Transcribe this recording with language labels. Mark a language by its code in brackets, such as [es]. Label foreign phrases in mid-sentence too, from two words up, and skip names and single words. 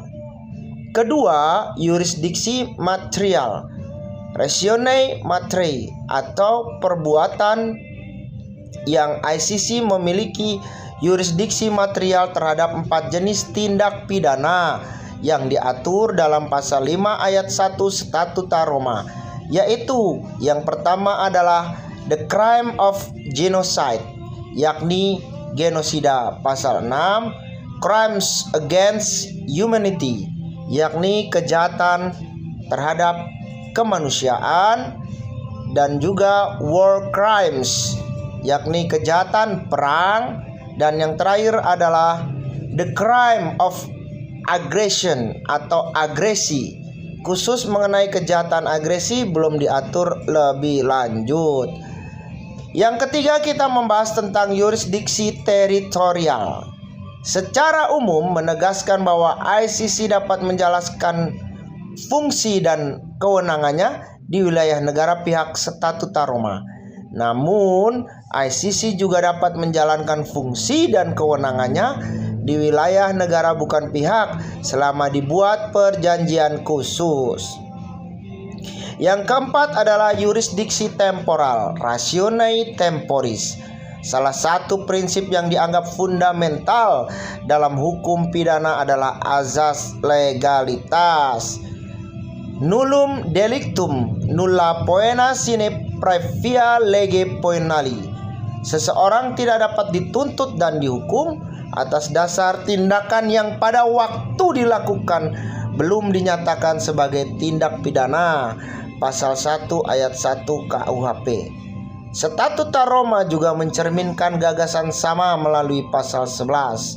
[id] Kedua, yurisdiksi material, [la] ratione materi, [id] atau perbuatan yang ICC memiliki yurisdiksi material terhadap 4 jenis tindak pidana yang diatur dalam pasal 5 ayat 1 Statuta Roma, yaitu yang pertama adalah [en] the crime of genocide, [id] yakni genosida. Pasal 6, [en] crimes against humanity, [id] yakni kejahatan terhadap kemanusiaan, dan juga [en] war crimes, [id] yakni kejahatan perang. Dan yang terakhir adalah [en] the crime of aggression [id] atau agresi. Khusus mengenai kejahatan agresi belum diatur lebih lanjut. Yang ketiga, kita membahas tentang yurisdiksi teritorial. Secara umum menegaskan bahwa ICC dapat menjalankan fungsi dan kewenangannya di wilayah negara pihak Statuta Roma. Namun, ICC juga dapat menjalankan fungsi dan kewenangannya di wilayah negara bukan pihak selama dibuat perjanjian khusus. Yang keempat adalah yurisdiksi temporal, [la] ratione temporis. [id] Salah satu prinsip yang dianggap fundamental dalam hukum pidana adalah azas legalitas. [la] Nullum delictum nulla poena sine praevia lege poenali. [id] Seseorang tidak dapat dituntut dan dihukum atas dasar tindakan yang pada waktu dilakukan belum dinyatakan sebagai tindak pidana. Pasal 1 ayat 1 KUHP. Statuta Roma juga mencerminkan gagasan sama melalui pasal 11.